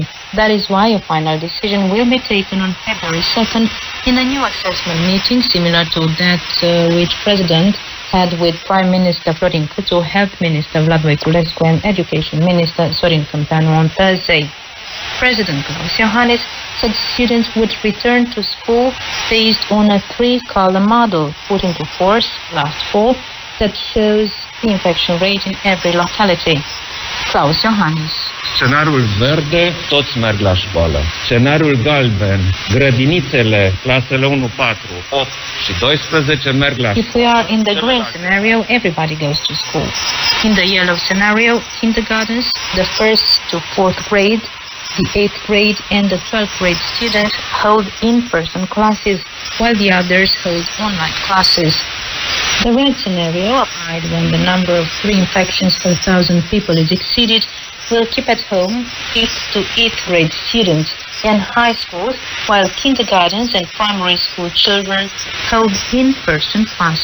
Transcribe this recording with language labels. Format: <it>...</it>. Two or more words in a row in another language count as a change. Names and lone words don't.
<en>That is why a final decision will be taken on February 2nd in a new assessment meeting similar to that which President had with Prime Minister Florin Câțu, Health Minister Vlad Voiculescu and Education Minister Sorin Câmpeanu on Thursday. President Klaus Iohannis said students would return to school based on a three-column model put into force last fall that shows the infection rate in every locality. Klaus Iohannis.</en> <ro>Scenariul verde, toți merg la școală. Scenariul galben, grădinițele, clasele 1, 4, 8 și 12 merg la școală.</ro> <en>If we are in the green scenario, everybody goes to school. In the yellow scenario, kindergartens, the 1st to 4th grade, the 8th grade and the 12th grade students hold in-person classes, while the others hold online classes. The red scenario, applied when the number of reinfections per 1,000 people is exceeded, will keep at home 5th to 8th grade students and high schools, while kindergartens and primary school children hold in-person classes.</en>